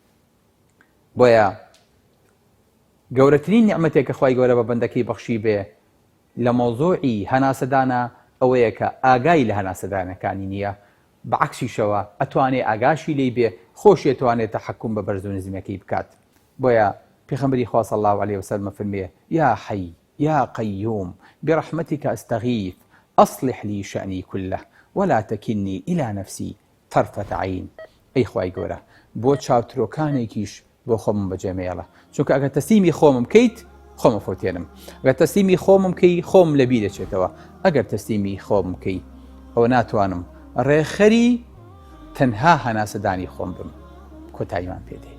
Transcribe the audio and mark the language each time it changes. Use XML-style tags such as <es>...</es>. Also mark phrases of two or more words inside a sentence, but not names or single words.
<ckb>بۆیە گەورەترین نیعمەتێک کە خوای گەورە بە بەندەکەی بەخشی بێ لە مۆزوعی هەناسەدانە ئەوەیە کە ئاگای لە هەناسەدانەکانی نییە بەعەکسیشەوە ئەتوانێ ئاگاشی لێی بێ خۆشی ئەتوانێت تەحەکوم بە بەرز و نزمەکەی بکات. بۆیە پێغەمبەری خوا</ckb> <ar>صلی الله عليه وسلم</ar> <ckb>فەرمێ</ckb> <ar>یا حەی یا قەیوم برحمتك أستغيث أصلح لي شأني كله ولا تكلني إلى نفسي طرفة عين.</ar> <ckb>ئەی خوای گەورە بۆ چاوترۆکانێکیش بۆ خۆمم بەجێمێڵە چونکە ئەگەر تەسلیمی خۆمم بکەیت خۆمە فۆتێنم ئەگەر تەسلیمی خۆمم بکەی خۆم لەبی دەچێتەوە ئەگەر تەسلیمی خۆم بکەی ئەوە ناتوانم ڕێخەری تەنها هەناسەدانی خۆم بم کۆتاییمان پێدێ.</ckb>